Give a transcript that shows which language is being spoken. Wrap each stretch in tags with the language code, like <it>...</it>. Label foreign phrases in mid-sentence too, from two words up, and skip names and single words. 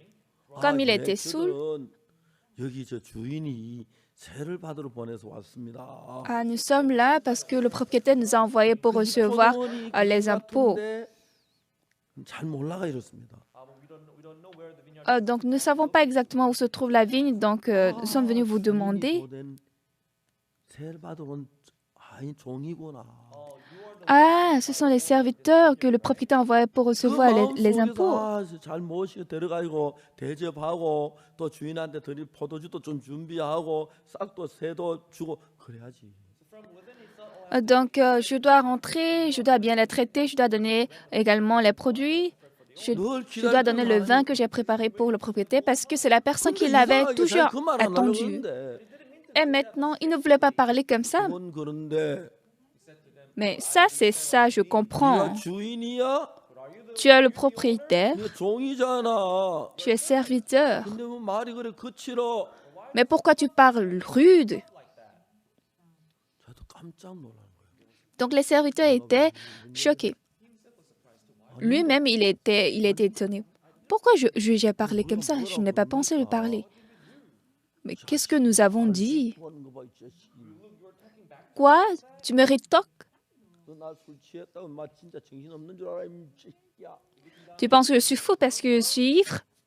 <fr>Comme il était saoul,</fr> <ko>여기 저 주인이 세를 받으러 보내서 왔습니다.</ko> <fr>ah, nous sommes là parce que le propriétaire nous a envoyés pour recevoir les impôts.</fr> <ko>잘 몰라가 이렇습니다.</ko> <fr>Donc nous ne savons pas exactement où se trouve la vigne, donc nous sommes venus vous demander.</fr> <ko>세를 받으러 온 아이 종이구나.</ko> <fr>Ah, ce sont les serviteurs que le propriétaire a envoyés pour recevoir les impôts.</fr> <ko>잘 모시고 데려가지고 대접하고 또 주인한테 드릴 포도주도 좀 준비하고 싹도 새도 주고 그래야지.</ko> <fr>Donc je dois rentrer, je dois bien les traiter, je dois donner également les produits. Je dois donner le vin que j'ai préparé pour le propriétaire parce que c'est la personne qui l'avait toujours attendu. Et maintenant, il ne voulait pas parler comme ça.</fr> <ko>그건 그런데</ko> <fr>Mais ça, c'est ça, je comprends.</fr> <ko>네가 주인이야?</ko> <fr>Tu es le propriétaire,</fr> <ko>네가 종이잖아.</ko> <fr>tu es serviteur.</fr> <ko>근데 뭐 말이 그래 거칠어?</ko> <fr>Mais pourquoi tu parles rude?</fr> <ko>저도 깜짝 놀란 거예요.</ko> <fr>Donc les serviteurs étaient choqués. Lui-même, il était étonné. Pourquoi j'ai parlé comme ça? Je n'ai pas pensé le parler. Mais qu'est-ce que nous avons dit? Quoi? Tu me rétorques? Tu penses que je suis fou parce que je suis ivre?</fr>